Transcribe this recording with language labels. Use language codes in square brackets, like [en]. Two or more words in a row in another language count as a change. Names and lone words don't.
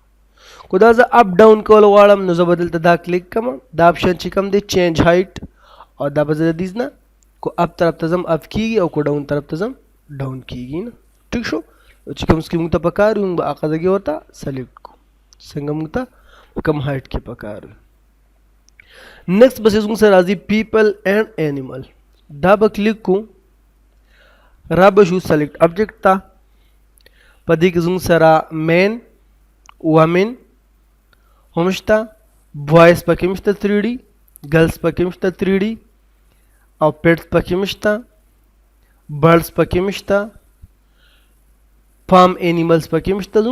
[ps] که دا زه [en] up down [ps] کول غواړم نو زه به دلته دا کلیک کړم، دا اپشن چې کوم دی [en] change height, [ps] او دا به زه د دیز نه کو اپ طرف ته ځم اپ کېږي او کو ډاون طرف ته ځم ډاون کېږي. نه ټیک شو. چې کوم څه موږ ته پکار وي موږ به هغه ځای ورته سلیکټ کړو، څنګه موږ ته په کوم هایټ کې پکار وي. نیکسټ بس زموږ سره راځي [en] people and animal. [ps] دا به کلیک کوو، را به شو [en] select object [ps] ته. په دې کې زموږ سره [en] men, women [ps] هم شته، بوایز پکې هم شته 3D، ګرلز پکې هم شته 3D او پیټس پکې هم شته، برډز پکې هم شته، [en] farm animals [ps] پکې هم شته.